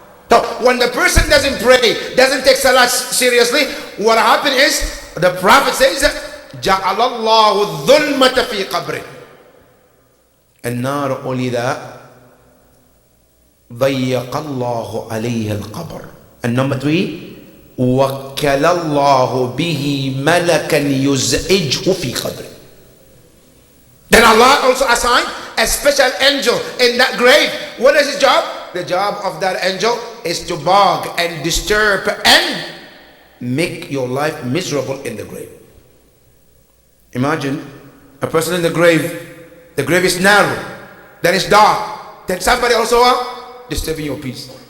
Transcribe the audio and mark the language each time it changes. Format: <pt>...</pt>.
<en>So when the person doesn't pray, doesn't take salat seriously, what happens is, the Prophet says,</en> <ar>جعل الله الظلمة في قبره.</ar> <en>And not only that,</en> <ar>ضيق الله عليه القبر.</ar> <en>And number three,</en> <ar>وكل الله به ملكا يزعجه في قبره.</ar> <en>Then Allah also assigned a special angel in that grave. What is his job? The job of that angel is to bog and disturb and make your life miserable in the grave. Imagine a person in the grave is narrow, then it's dark, then somebody also disturbing your peace.</en>